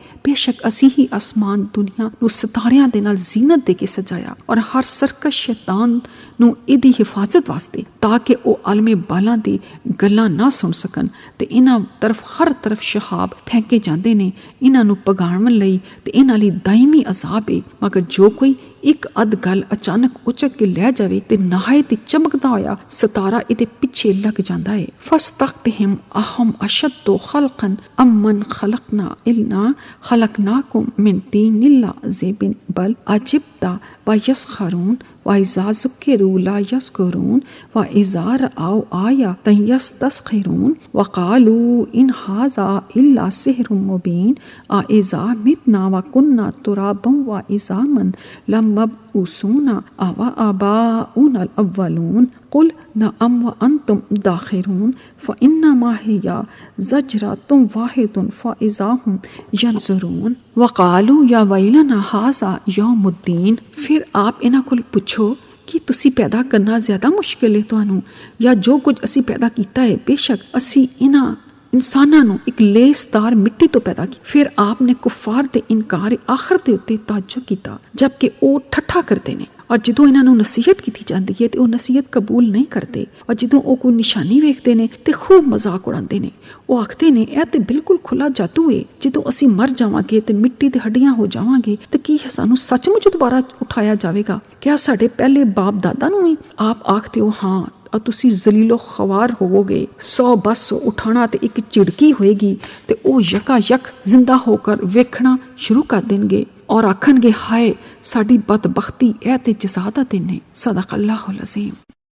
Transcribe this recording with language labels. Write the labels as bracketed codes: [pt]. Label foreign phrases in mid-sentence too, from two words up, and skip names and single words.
[pa] ਬੇਸ਼ੱਕ ਅਸੀ ਹੀ ਆਸਮਾਨ ਦੁਨੀਆ ਨੂੰ ਸਿਤਾਰਿਆਂ ਦੇ ਨਾਲ ਜ਼ੀਨਤ ਦੇ ਕੇ ਸਜਾਇਆ ਔਰ ਹਰ ਸਰਕਸ਼ ਸ਼ੈਤਾਨ ਨੂੰ ਇਹਦੀ ਹਿਫ਼ਾਜ਼ਤ ਵਾਸਤੇ ਤਾਂਕਿ ਓਹ ਆਲਮੇ ਬਾਲਾਂ ਦੀ ਗੱਲਾਂ ਨਾ ਸੁਣ ਸਕਣ ਤੇ ਇਨ੍ਹਾਂ ਤਰਫ਼ ਹਰ ਤਰਫ਼ ਸ਼ਹਾਬ ਫੇਂਕੇ ਜਾਂਦੇ ਨੇ ਇਨ੍ਹਾਂ ਨੂੰ ਪਗਾਣਨ ਲਈ ਤੇ ਇਨ੍ਹਾਂ ਲਈ ਦਾਇਮੀ ਅਜ਼ਾਬ ਹੈ। ਮਗਰ ਜੋ ਕੋਈ ਇਕ ਅੱਧ ਗੱਲ ਅਚਾਨਕ ਉਚਕ ਕੇ ਲੈ ਜਾਵੇ ਤੇ ਨਿਹਾਇਤ ਚਮਕਦਾ ਹੋਇਆ ਸਿਤਾਰਾ ਇਹਦੇ ਪਿੱਛੇ ਲੱਗ ਜਾਂਦਾ ਹੈ। [ar] فاستفتهم أهم أشد خلقا أم من خلقنا إنا خلقناكم من طين لازب بل عجبت ويسخرون وإذا ذكروا لا يذكرون وإذا رأوا آية يستسخرون وقالوا إن هذا إلا سحر مبين أإذا متنا وكنا ترابا وعظاما لمبعوثون أوآباؤنا الأولون قل نعم وأنتم داخرون فإنما هي زجرة واحدة فإذا هم ينظرون وقالوا يا ويلنا هذا يوم الدين. [pa] ਫਿਰ ਆਪ ਇਨ੍ਹਾਂ ਕੋਲ ਪੁੱਛੋ ਕਿ ਤੁਸੀ ਪੈਦਾ ਕਰਨਾ ਜ਼ਿਆਦਾ ਮੁਸ਼ਕਿਲ ਹੈ ਤੁਹਾਨੂੰ ਯਾ ਜੋ ਕੁਝ ਅਸੀ ਪੈਦਾ ਕਿਆ ਹੈ, ਬੇਸ਼ੱਕ ਅਸੀ ਇਨ੍ਹਾਂ ਇਨਸਾਨਾਂ ਨੂੰ ਇਕ ਲੇਸਦਾਰ ਮਿੱਟੀ ਤੋ ਪੈਦਾ ਕੀ। ਫਿਰ ਆਪਨੇ ਕੁਫ਼ਾਰ ਦੇ ਇਨਕਾਰ ਆਖ਼ਿਰਤ ਦੇ ਉੱਤੇ ਤਾਅੱਜੁਬ ਕੀਤਾ, ਜਬਕਿ ਉਹ ਠੱਠਾ ਕਰਤੇ ਨੇ। और ਜਦੋਂ ਇਹਨਾਂ ਨੂੰ ਨਸੀਹਤ ਕੀਤੀ ਜਾਂਦੀ ਹੈ ਤੇ ਉਹ ਨਸੀਹਤ ਕਬੂਲ ਨਹੀਂ ਕਰਦੇ, और ਜਦੋਂ ਉਹ ਕੋਈ ਨਿਸ਼ਾਨੀ ਵੇਖਦੇ ਨੇ ਤੇ ਖੂਬ ਮਜ਼ਾਕ ਉਡਾਉਂਦੇ ਨੇ। ਉਹ ਆਖਦੇ ਨੇ ਇਹ ਤੇ ਬਿਲਕੁਲ ਖੁੱਲਾ ਜਾਦੂ ਹੈ, ਜਦੋਂ ਅਸੀਂ ਮਰ ਜਾਵਾਂਗੇ ਤੇ ਮਿੱਟੀ ਦੇ ਹੱਡੀਆਂ ਹੋ ਜਾਵਾਂਗੇ ਤੇ ਕੀ ਸਾਨੂੰ ਸੱਚਮੁੱਚ ਦੁਬਾਰਾ ਉਠਾਇਆ ਜਾਵੇਗਾ? ਕਿਆ ਸਾਡੇ ਪਹਿਲੇ ਬਾਪ ਦਾਦਾ ਨੂੰ ਵੀ? ਆਪ ਆਖਦੇ ਹੋ ਹਾਂ, ਔਰ ਤੁਸੀ ਜ਼ਲੀਲੋ ਖ਼ੁਆਰ ਹੋਵੋਗੇ। 100 ਬਸ ਉਠਾਣਾ ਤੇ ਇਕ ਚਿੜਕੀ ਹੋਏਗੀ ਤੇ ਓ ਯਕਾਯਕ ਜ਼ਿੰਦਾ ਹੋਕਰ ਵੇਖਣਾ ਸ਼ੁਰੂ ਕਰ ਦੇਂਗੇ ਔਰ ਆਖਣਗੇ ਹਾਏ ਸਾਡੀ ਬਦਬਖ਼ਤੀ ਐ ਤੇ ਜਜ਼ਾ ਦਾ ਦਿਨ ਹੈ। [ar] صدق الله العظيم.